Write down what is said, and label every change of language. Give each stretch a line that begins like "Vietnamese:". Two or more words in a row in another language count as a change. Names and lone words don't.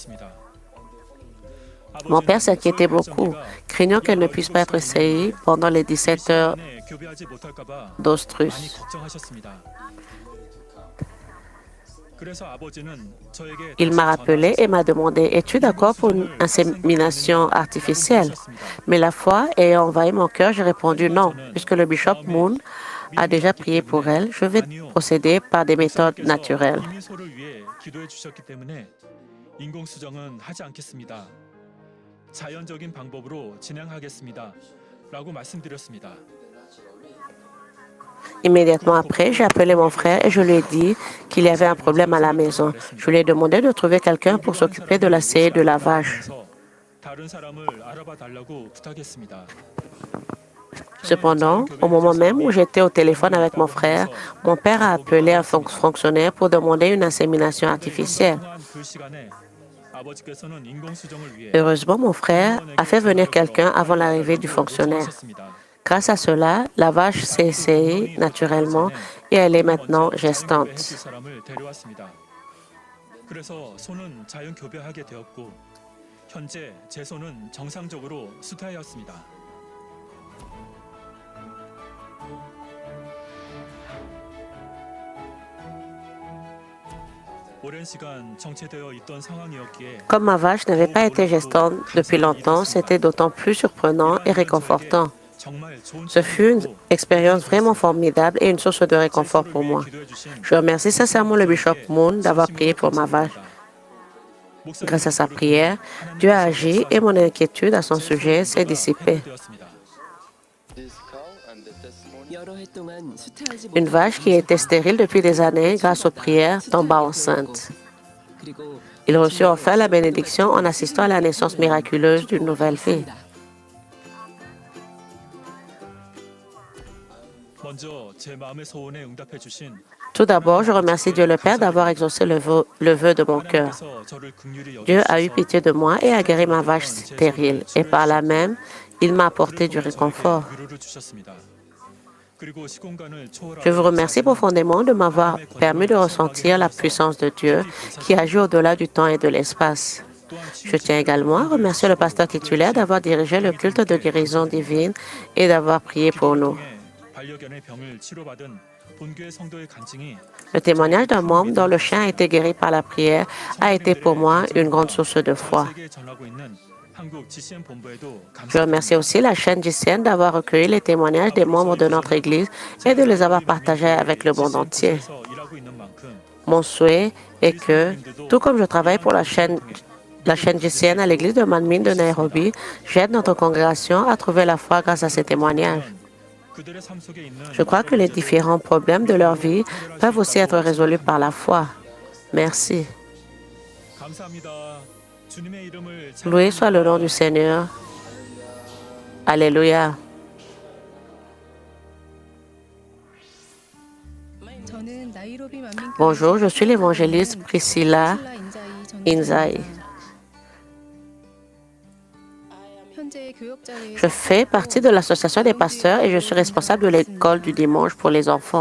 French: Mon père s'inquiétait beaucoup, craignant qu'elle ne puisse pas être CI pendant les 17 heures d'Ostrus. Il m'a rappelé et m'a demandé, es-tu d'accord pour une insémination artificielle? Mais la foi ayant envahi mon cœur, j'ai répondu non, puisque le bishop Moon a déjà prié pour elle. Je vais procéder par des méthodes naturelles.
Korean: 인공수정은 하지 않겠습니다. 자연적인 방법으로 진행하겠습니다. 라고 말씀드렸습니다.
French: Immédiatement après, j'ai appelé mon frère et je lui ai dit qu'il y avait un problème à la maison. Je lui ai demandé de trouver quelqu'un pour s'occuper de la série de lavage.
Korean: 다른 사람을 알아봐 달라고 부탁했습니다.
French: Cependant, au moment même où j'étais au téléphone avec mon frère, mon père a appelé un fonctionnaire pour demander une insémination artificielle. Heureusement, mon frère a fait venir quelqu'un avant l'arrivée du fonctionnaire. Grâce à cela, la vache s'est essayée naturellement et elle est maintenant gestante.
Korean: 그래서 소는 자연 교배하게 되었고 현재 제 소는 정상적으로 수태하였습니다. 오랜 시간 정체되어 있던 상황이었기에
French: Comme ma vache n'avait pas été gestante depuis longtemps, c'était d'autant plus surprenant et réconfortant.
Korean: 정말 좋은
French: Ce fut une expérience vraiment formidable et une source de réconfort pour moi. Je remercie sincèrement le bishop Moon d'avoir prié pour ma vache. Grâce à sa prière, Dieu a agi et mon inquiétude à son sujet s'est dissipée. Une vache qui était stérile depuis des années, grâce aux prières, tomba enceinte. Il reçut enfin la bénédiction en assistant à la naissance miraculeuse d'une nouvelle vie.
Korean: 먼저 제 마음의 소원에 응답해 주신
French: Tout d'abord, je remercie Dieu le Père d'avoir exaucé le vœu de mon cœur.
Korean: 하나님께서 저를 긍휼히
French: Dieu a eu
Korean: 여기셔서
French: pitié de moi et a guéri ma vache stérile. Et par là même, il m'a apporté du réconfort.
Korean: 위로를 주셨습니다. 그리고 시공간을
French: Je vous
Korean: 초월하여
French: remercie profondément de m'avoir permis de ressentir la puissance de Dieu qui agit au-delà du temps et de l'espace. Je tiens également à remercier le pasteur titulaire d'avoir dirigé le culte de guérison divine et d'avoir prié pour nous.
Korean: 반려견의 병을 치료받은 본교회 성도의 간증이
French: Le témoignage d'un membre dont le chien a été guéri par la prière a été pour moi une grande source de foi.
Korean: 세계에 전하고 있는 한국 GCN 본부에도
French: Je remercie aussi la chaîne GCN d'avoir recueilli les témoignages des membres de notre Église et de les avoir partagés avec le monde entier.
Korean: 감사해서 일하고 있는 만큼
French: Mon souhait est que, tout comme je travaille pour la chaîne GCN à l'église de Manmin de Nairobi, j'aide notre congrégation à trouver la foi grâce à ces témoignages.
Korean: 그들의 삶 속에 있는
French: Je crois que les différents problèmes de leur vie peuvent aussi être résolus par la foi. Merci.
Korean: 감사합니다. 주님의 이름을
French: Loué soit le nom du Seigneur. Alléluia. Bonjour, je suis l'évangéliste Priscilla Inzai. Je fais partie de l'association des pasteurs et je suis responsable de l'école du dimanche pour les enfants.